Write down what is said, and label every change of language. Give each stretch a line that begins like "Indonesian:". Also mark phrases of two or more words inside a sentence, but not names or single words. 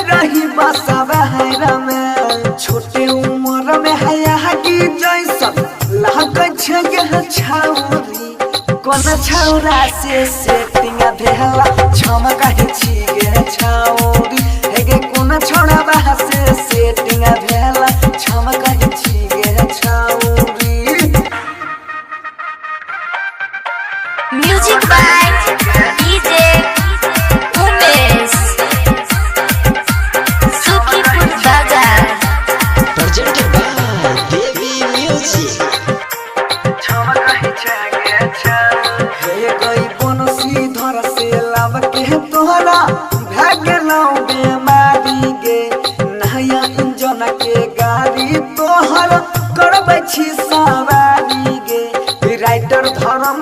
Maithili: रही बसवार में छोटे उम्र में हया की जैसन लागै छै गे छौरी कोन छौरा से सेटिंग भेला झमकै छी गे छौरी हेगे कोन छौरा बा से सेटिंग भेला झमकै छी गे छौरी
English: Music by DJ Umesh. Sukhipur Bazar. Presented by Devi Music.
Maithili: हे गई बनसी धर से लाव के तोहरा भागलौ बेमारी गे नया इंजन के गाड़ी तोहर करबै छी सवारी गे राइटर धर्म